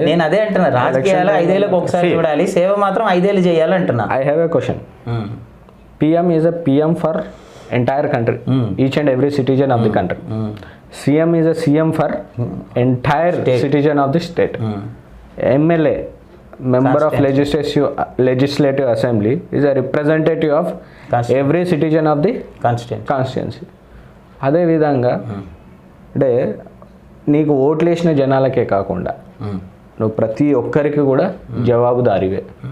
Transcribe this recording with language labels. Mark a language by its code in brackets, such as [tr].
[te] నేను అదే అంటున్నా, రాజకీయాలు 5 ఏళ్ళకి ఒకసారి చూడాలి, సేవ మాత్రం 5 ఏళ్ళు చేయాలంటున్నా. [en] I have a question. PM is a PM for entire country, each and every citizen of the country. CM is a CM for entire citizen of the state. MLA, member of legislative assembly, is a representative of every citizen of the constituency. [te] అదే విధంగా అంటే నీకు ఓట్లేసిన జనాలకే కాకుండా నువ్వు ప్రతి ఒక్కరికి కూడా జవాబుదారీవే.